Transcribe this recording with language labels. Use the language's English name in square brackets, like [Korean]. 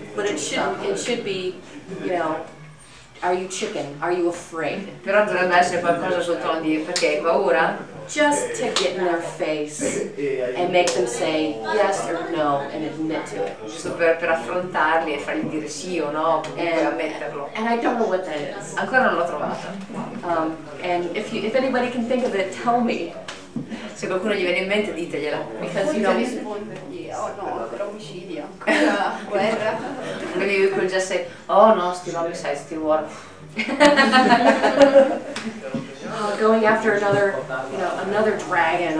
[English] But it should be, you know, are you chicken? Are you afraid? [Italian] però dovrebbe essere qualcosa sul tono di perché hai paura? [English] Just to get in their face and make them say yes or no and admit to it. [Italian] Giusto per affrontarli e fargli dire sì o no, comunque ammetterlo. [English] And I don't know what that is. [Italian] Ancora non l'ho trovata. [English] And if anybody can think of it, tell me. [Italian] Se qualcuno gli viene in mente ditegliela. [English] Because you know, [Italian] rispondergli, oh no, per omicidio, ancora guerra. [English] Lui could just say, oh no, still homicide, still war. going after another, you know, another dragon.